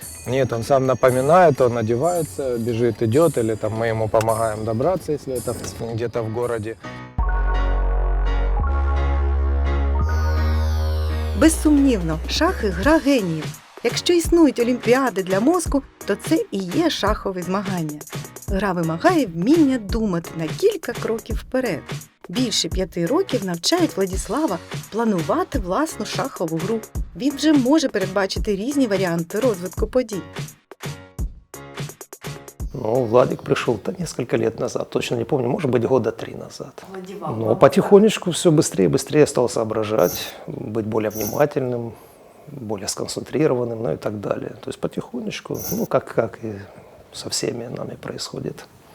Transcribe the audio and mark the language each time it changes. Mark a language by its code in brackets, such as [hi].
[ru] Нет, он сам напоминает, он одевается, бежит, идет, или мы ему помогаем добраться, если это где-то в городе. [uk] Безсумнівно, шахи – гра геніїв. Якщо існують олімпіади для мозку, то це і є шахові змагання. Гра вимагає вміння думати на кілька кроків вперед. Більше 5 років навчають Владислава планувати власну шахову гру. Він вже може передбачити різні варіанти розвитку подій. [ru] Ну, Владик пришел-то несколько лет назад, точно не помню, может быть, года 3 назад. Но потихонечку все быстрее и быстрее стал соображать, быть более внимательным, более сконцентрированным, ну и так далее. То есть потихонечку, ну, как и со всеми нами происходит.